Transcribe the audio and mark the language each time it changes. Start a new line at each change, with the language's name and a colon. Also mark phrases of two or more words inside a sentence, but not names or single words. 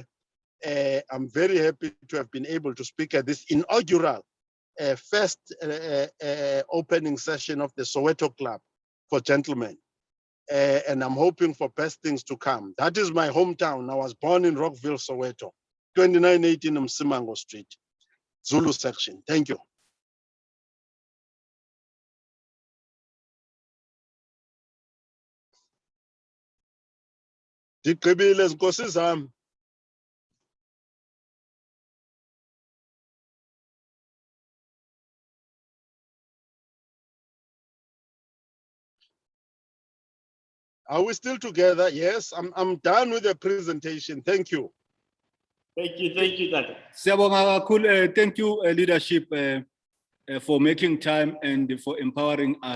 English: I'm very happy to have been able to speak at this inaugural first opening session of the Soweto Club for Gentlemen. And I'm hoping for best things to come. That is my hometown. I was born in Rockville, Soweto, 2918 Msimango Street, Zulu section. Thank you.
Xhosa: Ndigqibile zinkosi zami.
English: Are we still together? Yes, I'm done with the presentation. Thank you. Thank you, Tata.
Zulu: Siyabonga kakhulu,
English: thank you leadership for making time and for empowering us.